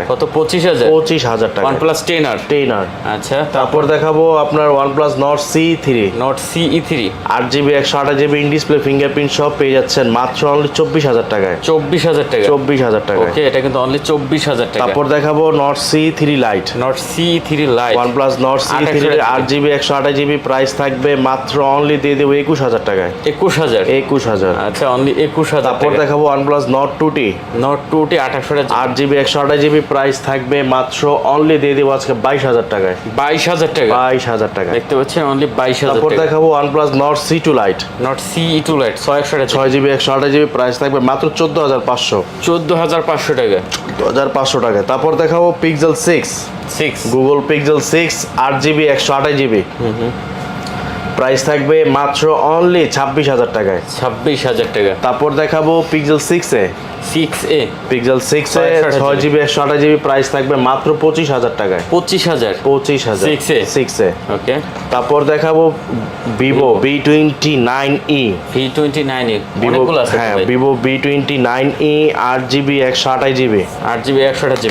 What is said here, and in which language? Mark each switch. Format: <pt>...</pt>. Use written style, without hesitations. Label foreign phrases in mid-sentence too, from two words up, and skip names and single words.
<bn>কত? 25,000। 25,000 টাকা। OnePlus 10R, 10R। আচ্ছা, তারপর দেখাবো আপনার OnePlus Nord CE3 Nord CE3, 8GB 128GB</bn> <en>in display fingerprint</en> <bn>সব পেয়ে যাচ্ছেন মাত্র অনলি 24,000 টাকায়, 24,000 টাকা। 24,000 টাকায়। ওকে, এটা কিন্তু অনলি 24,000 টাকা। তারপর দেখাবো Nord CE3 Lite, Nord CE3 Lite, OnePlus Nord CE3 8GB 128GB, প্রাইস থাকবে মাত্র অনলি দিয়ে দেবো 21,000 টাকায়, 21,000। 21,000। আচ্ছা, অনলি 21,000 তারপর টাকা। দেখাবো OnePlus Nord 2T Nord 2T 28,000, 8GB 128GB, প্রাইস থাকবে মাত্র অনলি দিয়ে দেবো আজকে 22,000 টাকায়, 22,000 টাকা। 22,000 টাকায়। দেখতে পাচ্ছেন, অনলি 22,000 তারপর টাকা। দেখাবো OnePlus Nord C2 Lite Nord CE2 Lite 628, 6GB 128GB, প্রাইস থাকবে মাত্র 14,500, 14,500 টাকা। 14,500 টাকায়। তারপর দেখাবো Pixel 6, 6, Google Pixel 6 8GB 128GB, প্রাইস থাকবে মাত্র অনলি 26,000 টাকায়। 26,000 টাকা। তারপর দেখাবো Pixel 6A, 6A, Pixel 6A 628GB, 6GB 128GB, প্রাইস থাকবে মাত্র 25,000 টাকায়, 25,000। 25,000। 6A, 6A। ওকে, তারপর দেখাবো Vivo V29e, V29 Vivo, অনেকগুলো আছে হ্যাঁ ভাই। Vivo V29e 8GB 128GB, 8GB 128GB,</bn>